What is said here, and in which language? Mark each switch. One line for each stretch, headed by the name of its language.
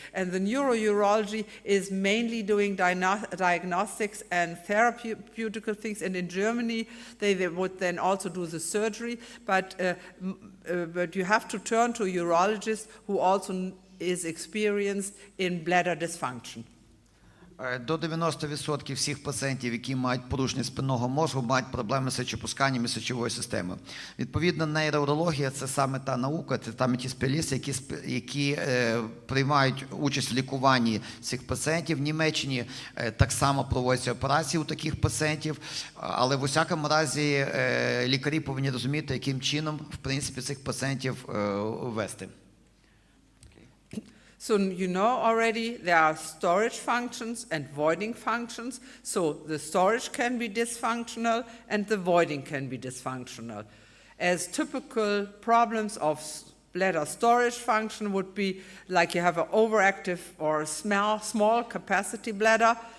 English: And the neurourology is mainly doing diagnostics and therapeutical things. And in Germany, they would then also do the surgery. But you have to turn to a urologist who also is experienced in bladder dysfunction.
Ukrainian: До 90% всіх пацієнтів, які мають порушення спинного мозку, мають проблеми з сечовипусканням і сечовою системою. Відповідно, нейроурологія – це саме та наука, це саме ті спеціалісти, які приймають участь в лікуванні цих пацієнтів. В Німеччині так само проводяться операції у таких пацієнтів, але в усякому разі лікарі повинні розуміти, яким чином, в принципі, цих пацієнтів вести.
English: So you know already there are storage functions and voiding functions. So the storage can be dysfunctional and the voiding can be dysfunctional. As typical problems of bladder storage function would be like you have an overactive or small capacity bladder.